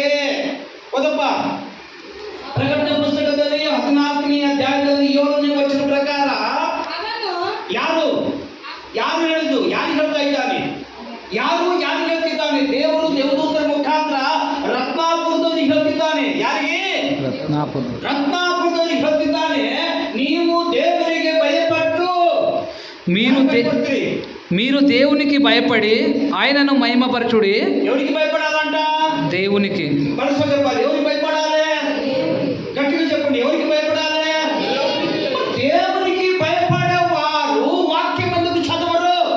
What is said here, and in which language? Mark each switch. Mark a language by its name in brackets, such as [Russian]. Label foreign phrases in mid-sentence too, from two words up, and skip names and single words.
[Kannada] ಓದಪ್ಪ, ಪ್ರಕಟಣೆ ಪುಸ್ತಕದಲ್ಲಿ 14ನೇ ಅಧ್ಯಾಯದಲ್ಲಿ 7ನೇ ವಚನ ಪ್ರಕಾರ ಯಾರು ಹೇಳಿದ್ದು? ಯಾರಿಗೆ ಹೇಳ್ತಾ ಇದ್ದಾನೆ? ಯಾರಿಗೆ ಹೇಳ್ತಿದ್ದಾನೆ? ದೇವರು ದೇವದೂತರ ಮುಖಾಂತರ ರತ್ನಾಪುರದವರಿಗೆ ಹೇಳ್ತಿದ್ದಾನೆ. ಯಾರಿಗೆ? ರತ್ನಾಪುರದವರಿಗೆ ಹೇಳ್ತಿದ್ದಾನೆ, ನೀವು ದೇವರಿಗೆ ಭಯಪಟ್ಟು [Telugu] మీరు దేవునికి భయపడి ఆయనను మహిమపరచుడి. ఎవరికి భయపడాలంట? దేవునికి. మనసు చెప్పాలి. ఎవరికి భయపడాలి? గట్టిగా చెప్పండి. ఎవరికి భయపడాలి? దేవునికి భయపడేవారు వాక్యం ఎందుకు చదవరు?